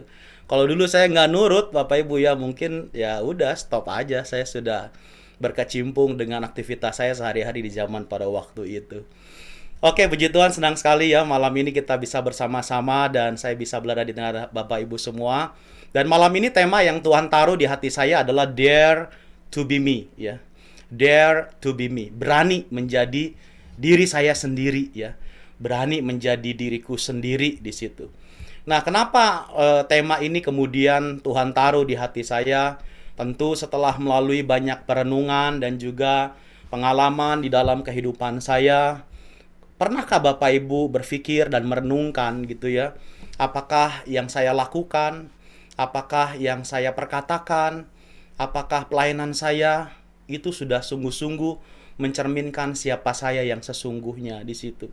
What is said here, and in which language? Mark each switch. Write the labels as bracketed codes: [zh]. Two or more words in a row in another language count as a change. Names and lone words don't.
[id] Kalau dulu saya nggak nurut Bapak Ibu ya mungkin ya udah stop aja. Saya sudah berkecimpung dengan aktivitas saya sehari-hari di zaman pada waktu itu. Oke, puji Tuhan, senang sekali ya malam ini kita bisa bersama-sama dan saya bisa berada di tengah Bapak Ibu semua. Dan malam ini tema yang Tuhan taruh di hati saya adalah [en] Dare to be me [id] ya. [en] Dare to be me. [id] Berani menjadi diri saya sendiri ya. Berani menjadi diriku sendiri di situ. Nah, kenapa tema ini kemudian Tuhan taruh di hati saya? Tentu setelah melalui banyak perenungan dan juga pengalaman di dalam kehidupan saya, pernahkah Bapak Ibu berpikir dan merenungkan gitu ya, apakah yang saya lakukan, apakah yang saya perkatakan, apakah pelayanan saya itu sudah sungguh-sungguh mencerminkan siapa saya yang sesungguhnya di situ.